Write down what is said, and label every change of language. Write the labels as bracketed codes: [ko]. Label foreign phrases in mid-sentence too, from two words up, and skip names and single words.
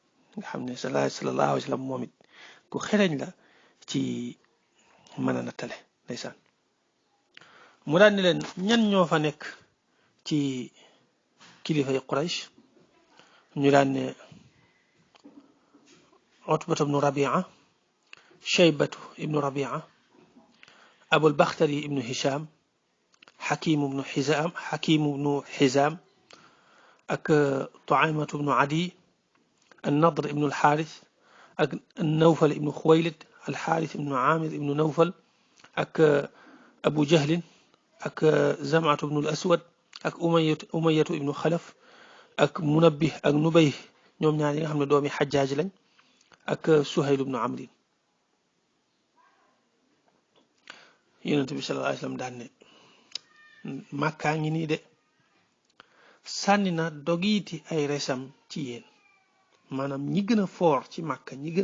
[wo] nga xam ne [ar] صلى الله عليه وسلم [wo] moom it ku xereñ la ci mën a nattale ndeysaan mu daan ne leen ñan ñoo fa nekk ci kilifay Quraysh ñu daan ne Utbatu ibnu Rabia Shaybatu ibnu Rabia Abul Bakhtari ibnu Hisham Hakim ibnu Hizam ak Tuaymatu ibnu Adi النضر ابن الحارث ak النوفل ابن خويلد الحارث ابن عامر ابن نوفل ak أبو جهل ak زمعة ابن الأسود ak أمية ابن خلف ak منبه ak نبيه ñoom ñaar yi nga xam ne doomi Xajjaaj lañ ak Suhayl ibn Amrin Yonent bi [ar] صلى الله عليه وسلم [wo] daan ne Màkkaa ngi nii de sànni na dogiiti ay resam ci yéen maanaam ñi gën a foor ci Màkka ñi gën